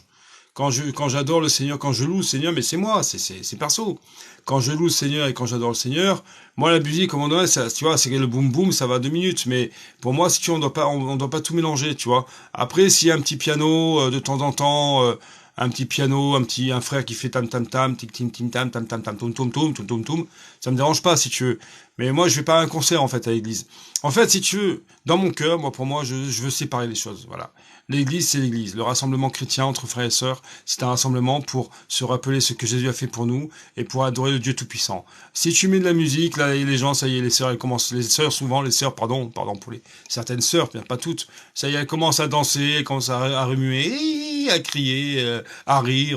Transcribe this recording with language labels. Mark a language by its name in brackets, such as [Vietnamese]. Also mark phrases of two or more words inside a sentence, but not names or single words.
[French] Quand j'adore le Seigneur, quand je loue le Seigneur, mais c'est moi, c'est perso. Quand je loue le Seigneur et quand j'adore le Seigneur, moi la musique, comme on dirait, ça, tu vois, c'est que le boum boum, ça va 2 minutes, mais pour moi, si tu veux, on doit pas tout mélanger, tu vois. Après, s'il y a un petit piano de temps en temps, un petit piano, un frère qui fait tam tam tam, tic tim tim tam tam tam tam tom tom tom tom tom tom, ça me dérange pas si tu veux. Mais moi, je vais pas à un concert en fait à l'église. En fait, si tu veux, dans mon cœur, moi pour moi, je veux séparer les choses, voilà. L'église, c'est l'église. Le rassemblement chrétien entre frères et sœurs, c'est un rassemblement pour se rappeler ce que Jésus a fait pour nous et pour adorer le Dieu Tout-Puissant. Si tu mets de la musique, là, les gens, ça y est, les sœurs, elles commencent, les sœurs, pardon pour les, certaines sœurs, bien pas toutes, ça y est, elles commencent à danser, elles commencent à remuer, à crier, à rire.